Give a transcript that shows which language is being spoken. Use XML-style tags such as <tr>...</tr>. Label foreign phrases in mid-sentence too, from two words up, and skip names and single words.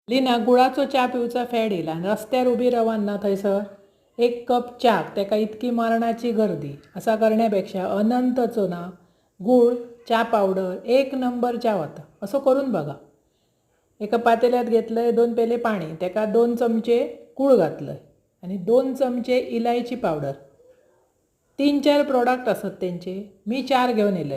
<kok>लिना गुळाचो च्या पिवचा फॅड येयला आनी रस्त्यार उबी रावान ना थंयसर एक कप च्याक तेका इतकी मरणाची गर्दी असा करण्यापेक्षा अनंतचो ना गूळ च्या पावडर एक नंबर च्या वता असो करून बघा.</kok> <mr>एका पातेल्यात घेतलंय 2 पेले पाणी तेका 2 चमचे गूळ घातलंय आणि 2 चमचे इलायची पावडर 3-4 प्रोडक्ट असत त्यांचे मी 4 घेऊन येले.</mr>